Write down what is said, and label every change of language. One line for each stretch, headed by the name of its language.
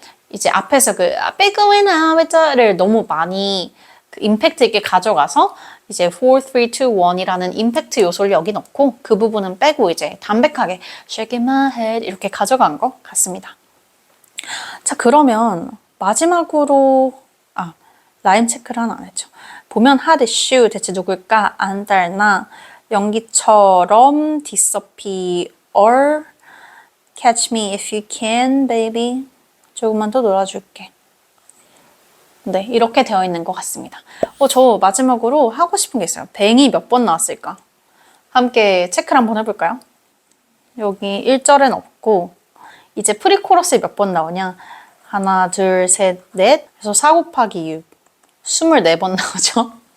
Korean: 이제 앞에서 그
English: I'll be going out with the
Korean: 를 너무 많이 그 임팩트 있게 가져가서 이제 4, 3, 2, 1이라는 임팩트 요소를 여기 넣고 그 부분은 빼고 이제 담백하게
English: shaking my head
Korean: 이렇게 가져간 것 같습니다. 자, 그러면 마지막으로 라임 체크를 하나 안 했죠. 보면
English: hot issue
Korean: 대체 누굴까? 안달나 연기처럼
English: disappear catch me if you can baby
Korean: 조금만 더 놀아줄게. 네, 이렇게 되어 있는 것 같습니다. 저 마지막으로 하고 싶은 게 있어요. 뱅이 몇 번 나왔을까? 함께 체크를 한번 해볼까요? 여기 1절엔 없고 이제 프리코러스에 몇 번 나오냐? 하나, 둘, 셋, 넷 그래서 4 곱하기 6 24번 나오죠?